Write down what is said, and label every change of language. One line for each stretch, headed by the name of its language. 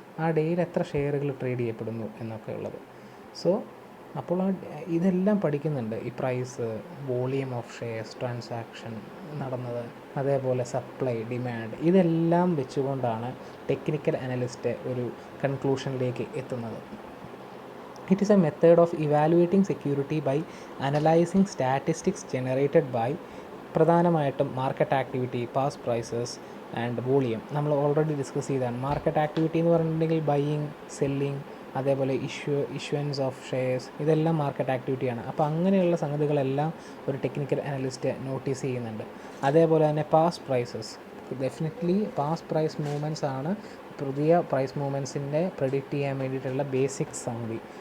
Malayalam: ആ ഡേയിൽ എത്ര ഷെയറുകൾ ട്രേഡ് ചെയ്യപ്പെടുന്നു എന്നൊക്കെ ഉള്ളത്. സോ അപ്പോൾ ഇതെല്ലാം പഠിക്കുന്നുണ്ട്. ഈ price, volume of shares, transaction നടന്നത്, അതേപോലെ സപ്ലൈ, ഡിമാൻഡ്, ഇതെല്ലാം വെച്ചുകൊണ്ടാണ് ടെക്നിക്കൽ അനലിസ്റ്റ് ഒരു കൺക്ലൂഷനിലേക്ക് എത്തുന്നത്.
English: It is a method of evaluating security by analyzing statistics generated by പ്രധാനമായിട്ടും market activity, past prices and volume.
Malayalam: നമ്മൾ ഓൾറെഡി ഡിസ്കസ് ചെയ്തതാണ്. മാർക്കറ്റ് ആക്ടിവിറ്റി എന്ന് പറഞ്ഞിട്ടുണ്ടെങ്കിൽ ബൈയിങ്, സെല്ലിങ്, അതേപോലെ ഇഷ്യൂവൻസ് ഓഫ് ഷെയർസ്, ഇതെല്ലാം മാർക്കറ്റ് ആക്ടിവിറ്റിയാണ്. അപ്പോൾ അങ്ങനെയുള്ള സംഗതികളെല്ലാം ഒരു ടെക്നിക്കൽ അനലിസ്റ്റ് നോട്ടീസ് ചെയ്യുന്നുണ്ട്. അതേപോലെ തന്നെ past prices, definitely past price movements ആണ് പുതിയ പ്രൈസ് മൂവ്മെൻറ്റ്സിൻ്റെ പ്രെഡിക്റ്റ് ചെയ്യാൻ വേണ്ടിയിട്ടുള്ള ബേസിക് സംഗതി.